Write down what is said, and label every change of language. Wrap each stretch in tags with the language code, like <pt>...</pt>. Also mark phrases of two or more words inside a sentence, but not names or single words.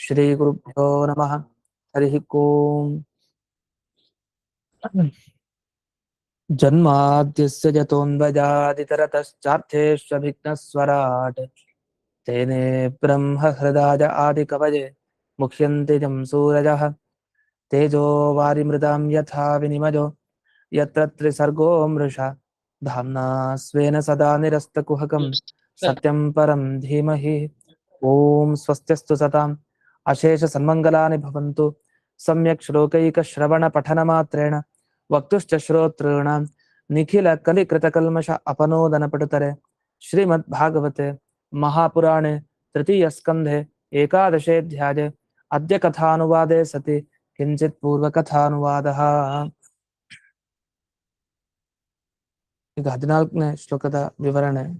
<sa>ಶ್ರೀ ಗುರುಭ್ಯೋ ನಮಃ. ಹರಿ ಓಂ. ಜನ್ಮಾದ್ಯಸ್ಯ ಯತೋನ್ವಯಾದಿತರತಶ್ಚಾರ್ಥೇಷ್ವಭಿಘ್ನಸ್ವರಾಟ್ ತೇನೇ ಬ್ರಹ್ಮ ಹೃದಾಯ ಆದಿಕವಯೇ ಮುಹ್ಯಂತಿ ಜಂ ಸೂರಜಃ ತೇಜೋ ವಾರಿಮೃದಾಂ ಯಥಾ ವಿನಿಮಯೋ ಯತ್ರ ತ್ರಿಸರ್ಗೋ ಮೃಷಾ ಧಾಮ್ನಾ ಸ್ವೇನ ಸದಾ ನಿರಸ್ತಕುಹಕಂ ಸತ್ಯಂ ಪರಂ ಧೀಮಹಿ. ಓಂ ಸ್ವಸ್ತ್ಯಸ್ತು ಸತಾಂ ಅಶೇಷ ಸನ್ಮಂಗಲಾನಿ ಭವಂತು. ಸಮ್ಯಕ್ ಶ್ಲೋಕೈಕ ಶ್ರವಣ ಪಠನ ಮಾತ್ರೇಣ ವಕ್ತುಶ್ಚ ಶ್ರೋತॄಣಾಂ ನಿಖಿಲ ಕಲಿಕೃತ ಕಲ್ಮಷ ಅಪನೋದನ ಪಟುತರೆ. ಶ್ರೀಮದ್ ಭಾಗವತೆ ಮಹಾಪುರಾಣೆ ತೃತೀಯ ಸ್ಕಂಧೆ ಏಕಾದಶೇऽಧ್ಯಾಯೇ ಅದ್ಯ ಕಥಾನುವಾದೆ ಸತಿ ಕಿಂಚಿತ್ ಪೂರ್ವಕಥಾನುವಾದಃ.</sa> <kn>ಈಗ 14ನೇ ಶ್ಲೋಕದ ವಿವರಣೆ.</kn>